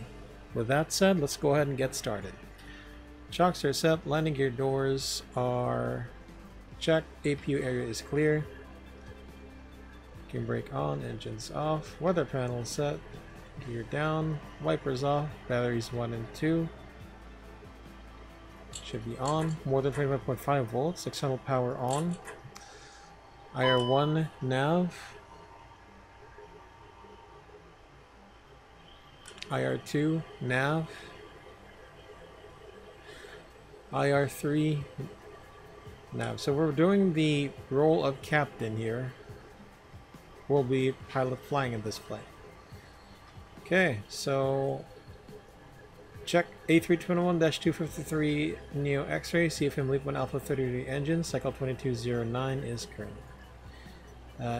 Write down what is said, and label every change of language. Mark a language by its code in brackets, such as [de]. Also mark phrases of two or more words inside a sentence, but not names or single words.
[en] With that said, let's go ahead and get started. Chocks are set, landing gear doors are checked, APU area is clear. Gear brake on, engines off, weather panel set, gear down, wipers off, batteries 1 and 2. Should be on, more than 25.5 volts, external power on. IR1 nav. IR2 nav, IR3 nav. So we're doing the role of captain here. We'll be pilot flying in this flight. Okay, so check A321-253 Neo X-ray, CFM LEAP 1 Alpha 33 engine, cycle 2209 is current.